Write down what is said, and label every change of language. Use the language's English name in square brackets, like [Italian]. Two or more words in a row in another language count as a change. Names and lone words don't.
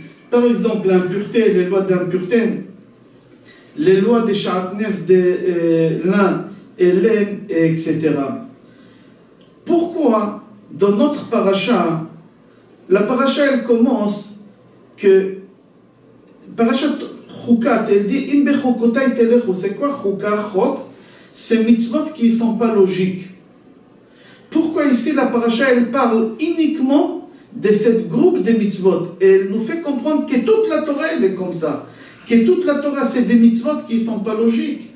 [French] Par exemple, l'impureté, les lois d'impureté, les lois des shatnez, de lin et laine, etc. Pourquoi, dans notre paracha, la paracha, elle commence que parachat Chukat, elle dit [Hebrew] אם בחוקותי תלכו. [French] C'est quoi Chukat, Chok? C'est mitzvot qui ne sont pas logiques. Pourquoi ici la paracha, elle parle uniquement de ce groupe de mitzvot? Et elle nous fait comprendre que toute la Torah, elle est comme ça. Que toute la Torah, c'est des mitzvot qui ne sont pas logiques.